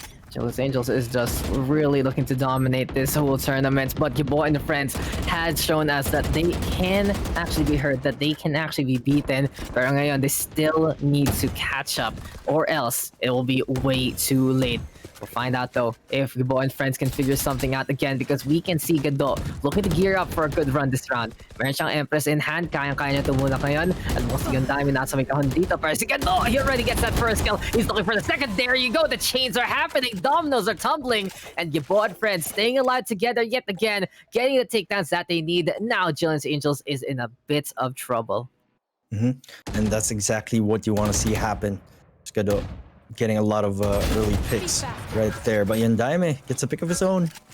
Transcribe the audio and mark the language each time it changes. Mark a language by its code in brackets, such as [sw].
[en] Jillian's Angels is just really looking to dominate this whole tournament, but Gibo and the friends had shown us that they can actually be hurt, that they can actually be beaten, [tl] pero ngayon [en] they still need to catch up, or else it will be way too late. We'll find out though if Gibo and friends can figure something out again, because we can see Gadot looking to gear up for a good run this round. [tl] Meron siyang Empress [en] in hand, [tl] kayang-kaya niya tumunak ngayon. At [en] we'll see [tl] yung dami nasa may kahon dito. Pero si [en] Gadot, he already gets that first kill. He's looking for the second. There you go. The chains are happening. Dominoes are tumbling. And Gibo and friends staying alive together yet again, getting the takedowns that they need. Now Jillian's Angels is in a bit of trouble. And that's exactly what you want to see happen. Gadot getting a lot of early picks right there, but Undiamond gets a pick of his own.